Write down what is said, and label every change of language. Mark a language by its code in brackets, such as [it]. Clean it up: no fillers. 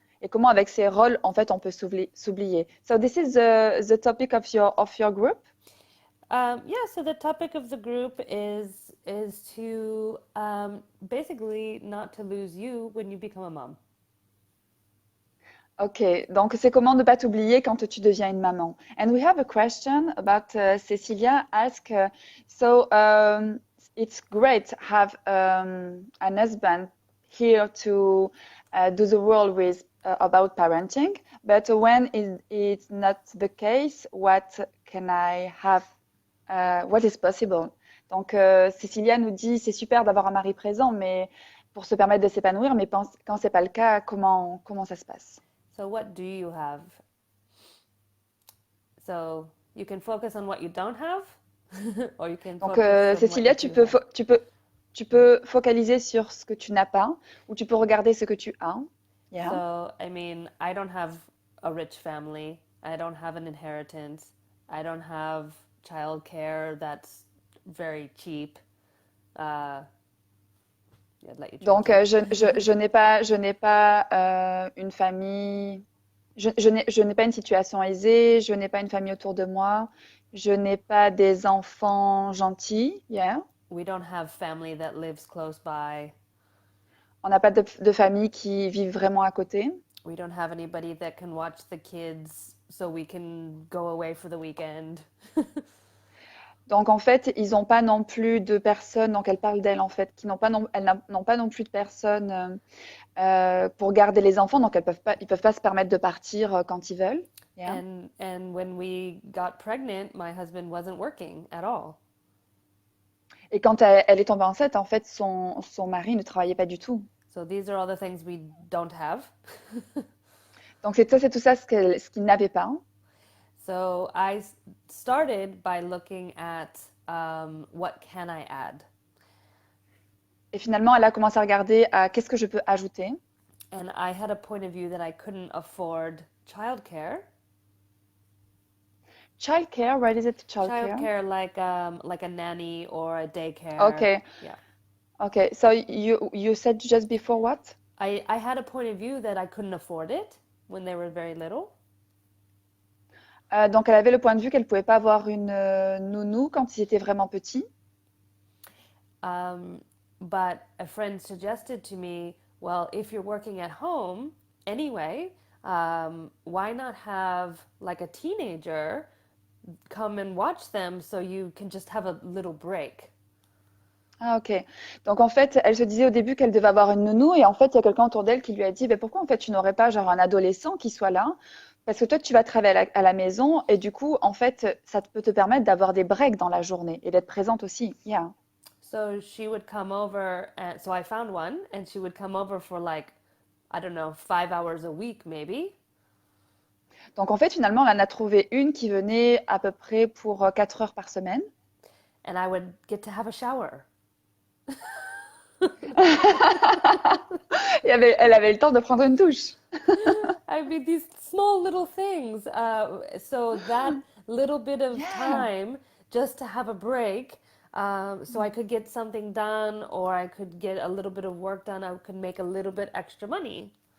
[fr] Et comment avec ces rôles, en fait, on peut s'oublier. [en] So this is the topic of your group? Yeah, so the topic of the group is to basically not to lose you when you become a mom. [fr] Ok, donc c'est comment ne pas t'oublier quand tu deviens une maman. [en] And we have a question about Cecilia ask, so it's great to have an husband here to do the role with about parenting, but when it's not the case, what can I have? What is possible? [fr] Donc Cecilia nous dit c'est super d'avoir un mari présent, mais pour se permettre de s'épanouir, mais quand c'est pas le cas, comment ça se passe? [en] So what do you have? So you can focus on what you don't have, or you can. [fr] Donc [en] focus on [fr] Cecilia, [en] what [fr] tu peux focaliser sur ce que tu n'as pas, ou tu peux regarder ce que tu as. Yeah. [en] So I mean, I don't have a rich family. I don't have an inheritance. I don't have childcare that's very cheap. Uh, yeah, I'd let you [fr] Donc, [en] translate. [fr] je n'ai pas une famille, je n'ai pas une situation aisée, je n'ai pas une famille autour de moi, je n'ai pas des enfants gentils, yeah. [en] We don't have family that lives close by. [fr] On n'a pas de famille qui vivent vraiment à côté. [en] We don't have anybody that can watch the kids so we can go away for the weekend. [fr] Donc, en fait, ils n'ont pas non plus de personnes, donc elle parle d'elle, en fait, qui n'ont pas non, n'ont pas non plus de personnes pour garder les enfants, donc ils peuvent pas se permettre de partir quand ils veulent. [en] Yeah. And when we got pregnant, my husband wasn't working at all. [fr] Et quand elle est tombée enceinte, en fait, son mari ne travaillait pas du tout. [en] So these are all the things we don't have. [fr] Donc, c'est tout ça ce qu'il n'avait pas. [en] So I started by looking at what can I add? [fr] Et finalement, elle a commencé à regarder qu'est-ce que je peux ajouter. [en] And I had a point of view that I couldn't afford childcare. Childcare, what is it, childcare? Childcare like a nanny or a daycare. Okay. Yeah. Okay. So you said just before what? I had a point of view that I couldn't afford it when they were very little. [fr] Donc, elle avait le point de vue qu'elle pouvait pas avoir une nounou quand ils étaient vraiment petits. [en] But a friend suggested to me, well, if you're working at home anyway, why not have like a teenager come and watch them so you can just have a little break? [fr] Ah, ok. Donc, en fait, elle se disait au début qu'elle devait avoir une nounou et en fait, il y a quelqu'un autour d'elle qui lui a dit, ben, pourquoi en fait tu n'aurais pas genre un adolescent qui soit là? Parce que toi, tu vas travailler à la maison et du coup, en fait, ça peut te permettre d'avoir des breaks dans la journée et d'être présente aussi. [en] Yeah. So she would come over, and so I found one, and she would come over for like, I don't know, 5 hours a week maybe. [fr] Donc, en fait, finalement, on en a trouvé une qui venait à peu près pour 4 heures par semaine. [en] And I would get to have a shower. [fr] Elle avait le temps de prendre une douche. [en] I mean, these small little things. So that little bit of Yeah. time just to have a break, so I could get something done or I could get a little bit of work done. I could make a little bit extra money.